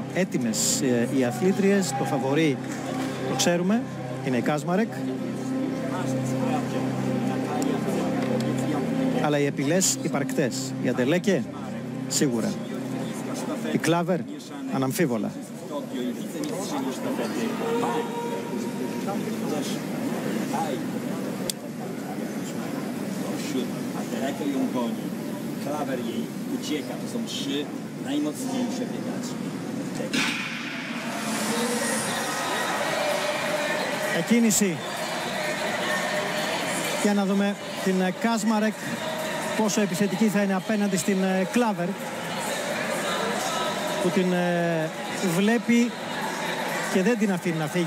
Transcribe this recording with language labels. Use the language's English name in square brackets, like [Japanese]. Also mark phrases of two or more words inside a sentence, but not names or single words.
[Greek] Έτοιμες οι αθλήτριες, το φαβορί το ξέρουμε, είναι η Κάσμαρεκ, αλλά οι επιλές υπαρκτές. Η Αντελέκε σίγουρα, η Κλάβερ αναμφίβολα. [Polish] Jako ją goni. Klawer jej ucieka. To są 3 najmocniejsze biegaczki. [Greek] Εκκίνηση για να δούμε την Κάσμαρεκ πόσο επιθετική θα είναι απέναντι στην Κλάβερ, που την βλέπει και δεν την αφήνει να φύγει.